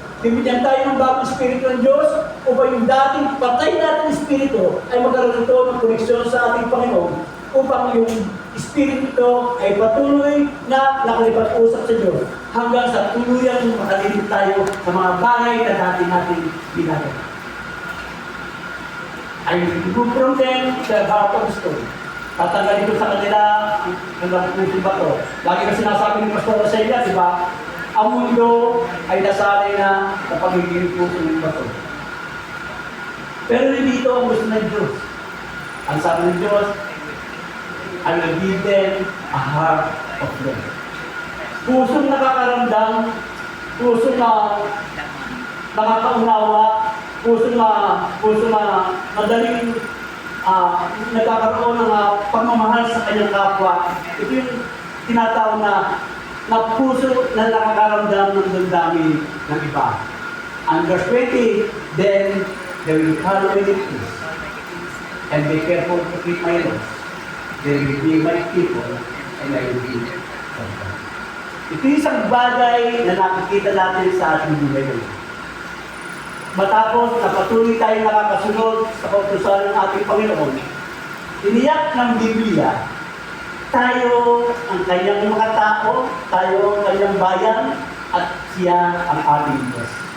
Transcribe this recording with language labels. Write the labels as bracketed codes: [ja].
[tl] Bibigyan tayo ng bagong espiritu ng Diyos upang yung dating patay natin espiritu ay magkaroon ito ng koneksyon sa ating Panginoon upang yung espiritu ito ay patuloy na nakalipat-usap sa Diyos hanggang sa tuluyang makalimutan tayo sa mga bagay na dati natin ginagawa. [en] I will remove from them the heart of stone. [tl] Tatanggalin ko sa kanila ang puso ba ito. Lagi na sinasabi ni Pastor Rosella, di ba? Ang mundo ay nasanay na sa pagiging puso ng bato. Pero hindi ito ang gusto ng Diyos. Ang sabi ng Diyos, [en] I will give them a heart of flesh. [tl] Pusong nakakaramdam, pusong na nakakaunawa, pusong na madaling nagkakaroon ng pagmamahal sa kanyang kapwa. Ito yung tinatawag na puso na nakakaramdam ng damdamin ng iba. [en] And verse 20, then they will follow me and be careful to keep my laws. They will be my people and I will be their God. [tl] Ito yung isang bagay na nakikita natin sa ating buhay ngayon. matapos na patuloy tayo nakakasunod sa kautusan ng ating Panginoon, iniyak ng Biblia, tayo ang kanyang mga tao, tayo ang kanyang bayan, at siya ang ating Diyos.